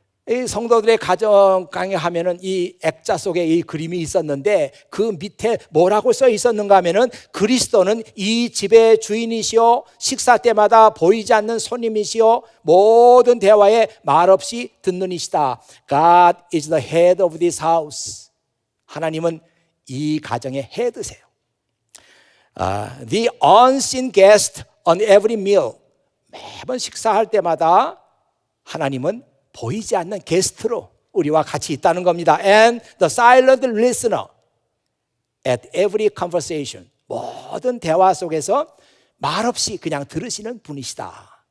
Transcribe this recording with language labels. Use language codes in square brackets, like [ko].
[ko] 이 성도들의 가정 강의하면은 이 액자 속에 이 그림이 있었는데 그 밑에 뭐라고 써 있었는가 하면은 그리스도는 이 집의 주인이시오, 식사 때마다 보이지 않는 손님이시오, 모든 대화에 말없이 듣는 이시다. [en] God is the head of this house. [ko] 하나님은 이 가정의 헤드세요. [en] The unseen guest on every meal. [ko] 매번 식사할 때마다 하나님은 보이지 않는 게스트로 우리와 같이 있다는 겁니다. [en] And the silent listener at every conversation. [ko] 모든 대화 속에서 말없이 그냥 들으시는 분이시다.